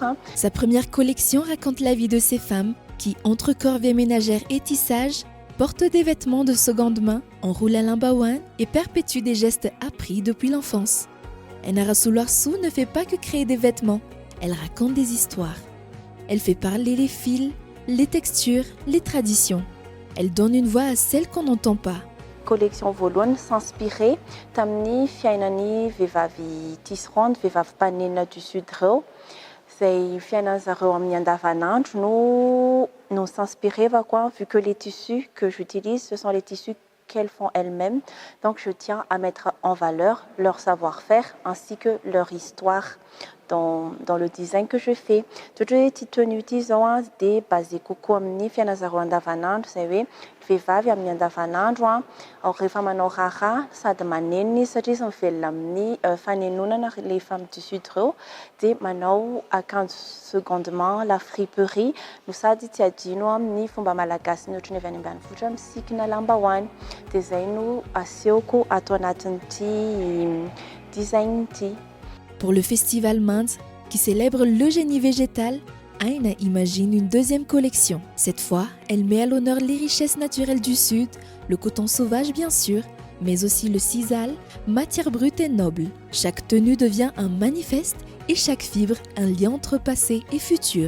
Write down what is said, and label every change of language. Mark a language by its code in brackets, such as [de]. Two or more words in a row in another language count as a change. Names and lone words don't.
[fr] Sa première collection raconte la vie de ces femmes qui, entre corvées ménagères et tissage, portent des vêtements de seconde main, enroulent à l'imbaouane et perpétuent des gestes appris depuis l'enfance. Ainara Soularsu ne fait pas que créer des vêtements, elle raconte des histoires. Elle fait parler les fils, les textures, les traditions. Elle donne une voix à celles qu'on n'entend pas. Collection Volone s'inspirer [mg] tamni fiainani vehivavy tisserande vehivavy mpanenina du sud reo zay fiainan'zareo amin'ny andavanandro no [fr] s'inspirer vu que les tissus que j'utilise ce sont les tissus qu'elles font elles-mêmes, donc je tiens à mettre en valeur leur savoir-faire ainsi que leur histoire dans le design que je fais. Toutes les petites tenues disons des basées coco [mg] amin'ny fiainan'zareo andavanandro zay hoe vehivavy amin'ny andavanandro rehefa manao raha sady manenina izy satria izy mivelona amin'ny fanenonana [fr] les femmes du sud [mg] reo dia manao akanjo [fr] seconde main la friperie [mg] no sady tsy adino amin'ny fomba malagasy ny ohatrany avy any ambanivohitra misikina lambahoany dia zay no asehoko atao anatin'ity design ity. [fr] Pour le Festival Minds, qui célèbre le génie végétal, Aina imagine une deuxième collection. Cette fois, elle met à l'honneur les richesses naturelles du Sud, le coton sauvage bien sûr, mais aussi le sisal, matière brute et noble. Chaque tenue devient un manifeste et chaque fibre un lien entre passé et futur.